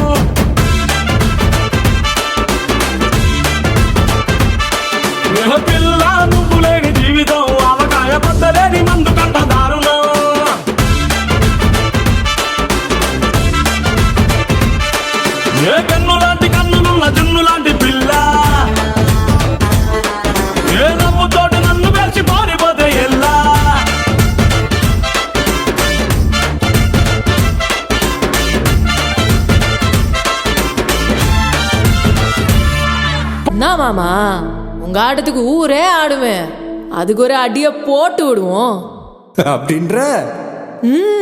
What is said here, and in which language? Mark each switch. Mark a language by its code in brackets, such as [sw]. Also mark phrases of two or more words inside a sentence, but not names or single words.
[te] పిల్ల నువ్వు లేని జీవితం అవకాయ పద్దలేని మందు కంట దారుణం. ఏ కన్ను లాంటి కన్నులున్న జున్ను లాంటి పిల్ల, ఏ నవ్వుతోటి నన్ను పేల్చి పారిపోతే ఎల్లా. [ta] என்ன மாமா, உங்க ஆட்டத்துக்கு ஊரே ஆடுவேன், அதுக்கு ஒரு அடிய போட்டு விடுவோம்